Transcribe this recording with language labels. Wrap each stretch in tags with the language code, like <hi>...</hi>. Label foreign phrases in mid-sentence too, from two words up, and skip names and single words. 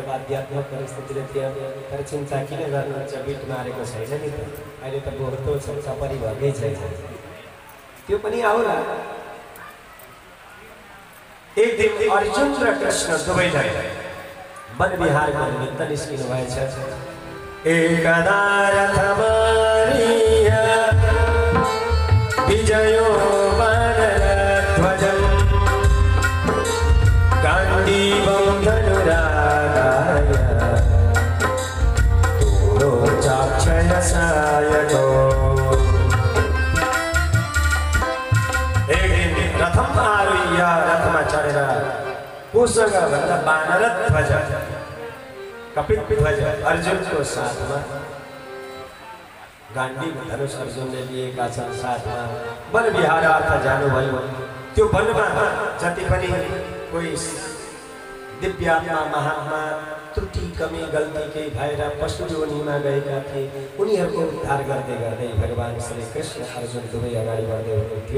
<ne>बाध्यात्मक परिस्थितिले थियो, तर चिन्ता किन गर्नुहुन्छ, बिट मारेको छैन नि त, अहिले त बोर्तो छ, चपरी भएकै छैन, त्यो पनि आउला। एक दिन अर्जुन र कृष्ण दुवैजना वन विहारको निमित्त निस्किनु भएछ।</ne> <sa>एकदा रथमारिया विजयो वानरध्वजम् गाण्डीवं धनुरागाय तूरो चाक्षयसायको।</sa> <ne>एक दिन</ne> <sa>रथम आरुह्य</sa> <ne>रथमा चढेर कोसँग भन्दा वानरध्वज कपिध्वज अर्जुनको साथमा गाण्डीव धनुष अर्जुनले लिएका छन्, साथमा वन विहारार्थ जानुभयो। त्यो वनमा जति पनि कोही दिव्यात्मा महात्मा त्रुटि कमी गल्ती केही भएर पशु योनिमा गएका थिए, उनीहरूको उद्धार गर्दै गर्दै भगवान श्री कृष्ण अर्जुन दुवै अगाडि बढ्दै हुनुहुन्थ्यो।</ne>